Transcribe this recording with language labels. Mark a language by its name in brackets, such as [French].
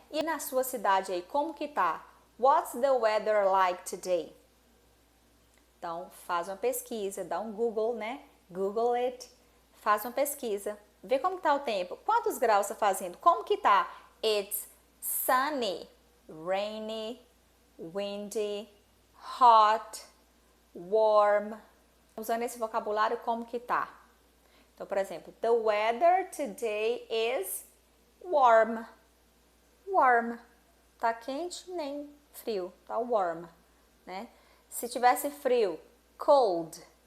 [Portuguese] E na sua cidade aí, como que tá? [English] What's the weather like today? [Portuguese] Então, faz uma pesquisa, dá um Google, né? [English] Google it, [Portuguese] faz uma pesquisa, vê como tá o tempo. Quantos graus tá fazendo? Como que tá? [English] It's sunny, rainy, windy, hot, warm. [Portuguese] Usando esse vocabulário, como que tá? Então, por exemplo, [English] the weather today is warm. Warm. [Portuguese] Tá quente nem frio, tá warm, né? Se tivesse frio, cold.